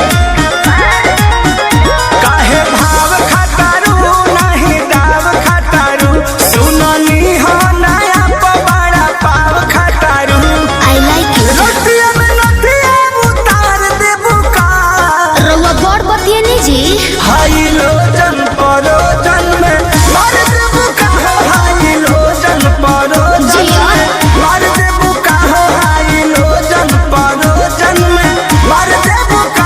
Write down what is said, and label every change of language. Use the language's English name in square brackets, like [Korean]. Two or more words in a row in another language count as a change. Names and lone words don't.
[Bhojpuri] काहे भाव खटारू नहीं दाव खटारू, सुननी हो नया पवाड़ा पाव खटारू। [English] I like it। [Bhojpuri] नथिया में नथिया उतार देबू का, जी हाई लोजन परोजन में मार देबू का हो हाई लोजन परोजन में मार देबू का हो हाई लोजन परोजन में मार देबू का।